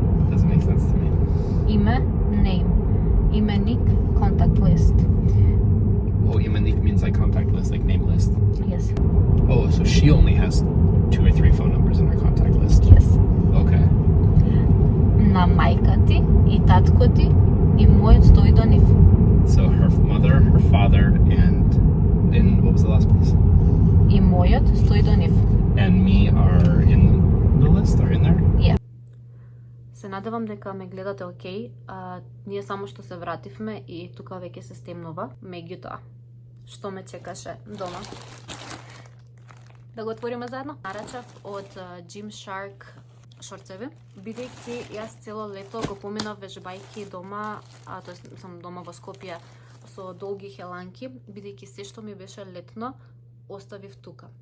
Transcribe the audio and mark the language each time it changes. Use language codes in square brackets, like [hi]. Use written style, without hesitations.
[en] Doesn't make sense to me. [mk] Име, name. Именик, [en] contact list. Oh, imenik means like contact list, like name list. Yes. Oh, so she only has 2 or 3 phone numbers in her contact list. Yes. Okay. [mk] На мајка ти и татко ти и мојот стои до нив. [en] So her mother, her father, and what was the last place? [mk] И мојот стои до нив. [en] And me are in the list, are in there? Yeah. [mk] Се надевам дека ме гледате окей. Ние само што се вративме и тука веќе се стемнува. Меѓутоа, што ме чекаше дома? Да го отвориме заедно. Нарачав од Gymshark шорцеви, бидејќи јас цело лето го поминав вежбајки дома, тоест сум дома во Скопје со долги хеланки, бидејќи се што ми беше летно оставив тука.